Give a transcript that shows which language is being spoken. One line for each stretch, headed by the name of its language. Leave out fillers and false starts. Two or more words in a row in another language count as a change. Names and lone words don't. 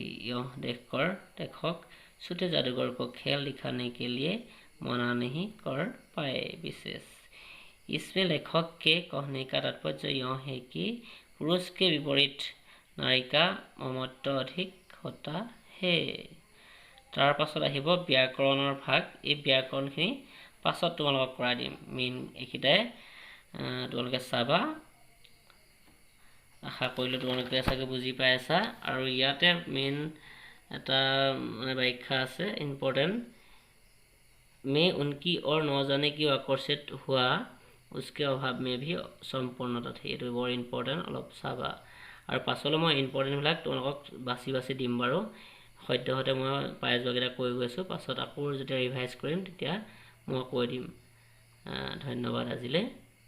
Hindi: यह देखकर लेखक छोटे जादूगर को खेल दिखाने के लिए मना नहीं कर पाए। विशेष इसमें लेखक के कहने का तात्पर्य यह है कि पुरुष के विपरीत नारी का ममत्व अधिक होता है।
Assamese: तार पाছত আহিব ব্যাকৰণৰ ভাগ। এই ব্যাকৰণখিনি পাছত তোমালোকক কৰাই দিম। মেইন এইকেইটাই তোমালোকে চাবা। আশা কৰিলোঁ তোমালোকে চাগে বুজি পাই আছা। আৰু ইয়াতে মেইন এটা ব্যাখ্যা আছে ইম্পৰ্টেণ্ট।
Hindi: मैं उनकी और न जाने क्यों आकर्षित हुआ, उसके अभाव में भी सम्पूर्णता थी।
Assamese: এইটো বৰ ইম্পৰ্টেণ্ট, অলপ চাবা। আৰু পাছলৈ মই ইম্পৰ্টেণ্টবিলাক তোমালোকক বাছি বাছি দিম বাৰু। সদ্যহতে মই পাই যোৱাকেইটা কৈ গৈছোঁ, পাছত আকৌ যেতিয়া ৰিভাইজ কৰিম তেতিয়া মই কৈ দিম। ধন্যবাদ আজিলৈ।